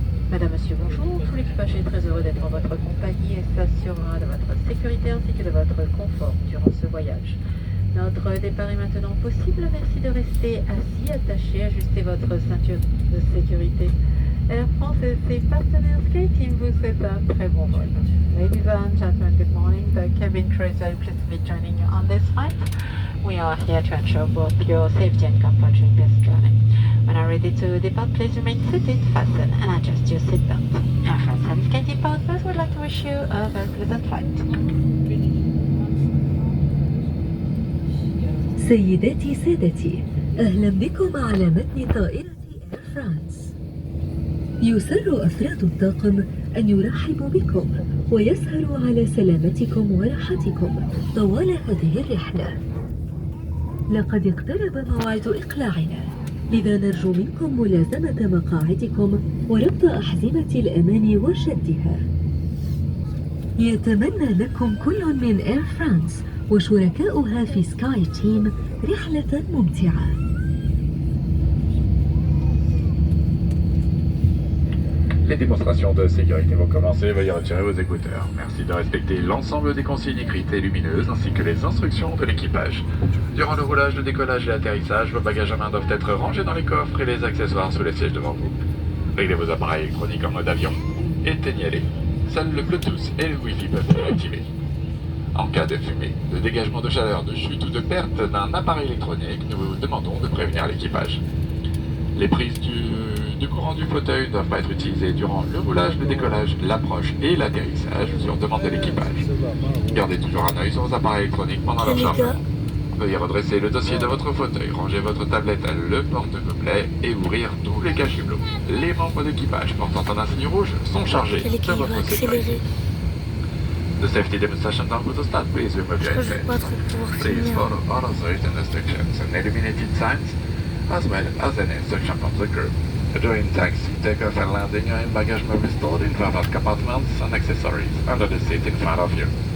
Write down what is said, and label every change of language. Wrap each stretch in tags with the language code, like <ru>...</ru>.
<fr>Madame, monsieur, bonjour. Tout l'équipage est très heureux d'être en votre compagnie et s'assurera de votre sécurité ainsi que de votre confort durant ce voyage. Notre départ est maintenant possible. Merci de rester assis, attaché, ajuster votre ceinture de sécurité. Air France et ses partenaires SkyTeam vous souhaitent un très bon vol.</fr> <en>Ladies and gentlemen, good morning. The cabin crew is very pleased to be joining you on this flight. We are here to ensure both your safety and comfort during this journey. When you're ready to depart, please remain seated, fasten and adjust your seatbelt. Air France and SkyTeam partners would like to wish you a very pleasant flight.</en> <ar>سيداتي سادتي، أهلا بكم على متن طائرة إير فرانس. يسر أفراد الطاقم أن يرحبوا بكم ويسهروا على سلامتكم وراحتكم طوال هذه الرحلة. لقد اقترب موعد إقلاعنا، لذا نرجو منكم ملازمة مقاعدكم وربط أحزمة الأمان وشدها. يتمنى لكم كل من إير فرانس وشركائها في سكاي تيم رحلة ممتعة.</ar> <fr>Les démonstrations de sécurité vont commencer, veuillez retirer vos écouteurs. Merci de respecter l'ensemble des consignes écrites et lumineuses ainsi que les instructions de l'équipage. Durant le roulage, le décollage et l'atterrissage, vos bagages à main doivent être rangés dans les coffres et les accessoires sous les sièges devant vous. Réglez vos appareils électroniques en mode avion, éteignez-les. Seuls le Bluetooth et le Wi-Fi peuvent être activés. En cas de fumée, de dégagement de chaleur, de chute ou de perte d'un appareil électronique, nous vous demandons de prévenir l'équipage. Les prises du courant du fauteuil ne doivent pas être utilisées durant le roulage, le décollage, l'approche et l'atterrissage sur demande de l'équipage. Gardez toujours un œil sur vos appareils électroniques pendant leur chargement. Veuillez redresser le dossier de votre fauteuil, ranger votre tablette, le porte-gobelet et ouvrir tous les cachets-blots. Les membres d'équipage portant un insigne rouge sont chargés de votre sécurité.</fr> <en>The safety demonstration down will start. Please remove your headset. Please follow all of the written instructions and illuminated signs, as well as an instruction from the crew. During taxi, takeoff and landing, your baggage may be stored in private compartments and accessories under the seat in front of you.</en>